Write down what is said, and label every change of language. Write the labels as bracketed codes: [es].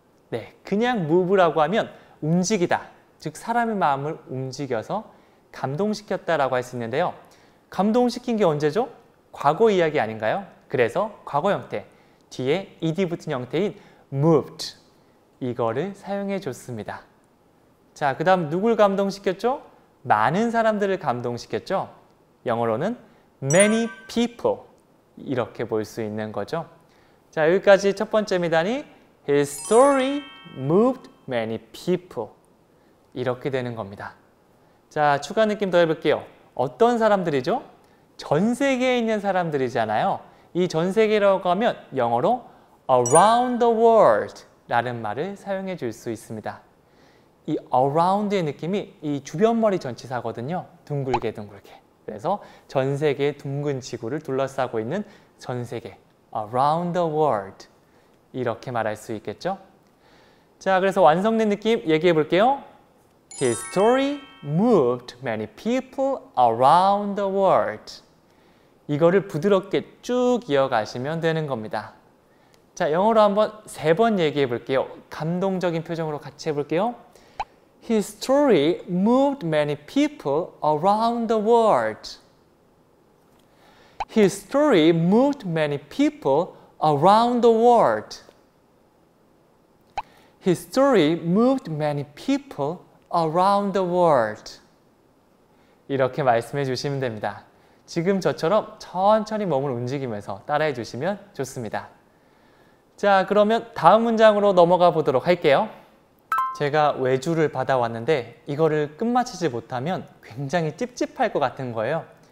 [ko] 네, 그냥 move라고 하면 움직이다. 즉, 사람의 마음을 움직여서 감동시켰다라고 할 수 있는데요. 감동시킨 게 언제죠? 과거 이야기 아닌가요? 그래서 과거 형태, 뒤에 ed 붙은 형태인 moved. 이거를 사용해 줬습니다. 자, 그 다음 누굴 감동시켰죠? 많은 사람들을 감동시켰죠? [en] 영어로는 many people. [ko] 이렇게 볼 수 있는 거죠. 자, 여기까지 첫 번째 미단이 [en] His story moved many people. [ko] 이렇게 되는 겁니다. 자, 추가 느낌 더 해볼게요. 어떤 사람들이죠? 전 세계에 있는 사람들이잖아요. 이 전 세계라고 하면 영어로 [en] around the world [ko] 라는 말을 사용해 줄 수 있습니다. 이 around의 느낌이 이 주변머리 전치사거든요. 둥글게 둥글게. 그래서 전 세계의 둥근 지구를 둘러싸고 있는 전 세계, [en] around the world [ko] 이렇게 말할 수 있겠죠. 자, 그래서 완성된 느낌 얘기해 볼게요. [en] His story moved many people around the world. [ko] 이거를 부드럽게 쭉 이어가시면 되는 겁니다. 자, 영어로 한번 3번 얘기해 볼게요. 감동적인 표정으로 같이 해볼게요. [en] His story moved many people around the world. His story moved many people around the world. His story moved many people around the world. [ko] 이렇게 말씀해 주시면 됩니다. 지금 저처럼 천천히 몸을 움직이면서 따라해 주시면 좋습니다. 자, 그러면 다음 문장으로 넘어가 보도록 할게요. 제가 외주를 받아왔는데 이거를 끝마치지 못하면 굉장히 찝찝할 것 같은 거예요.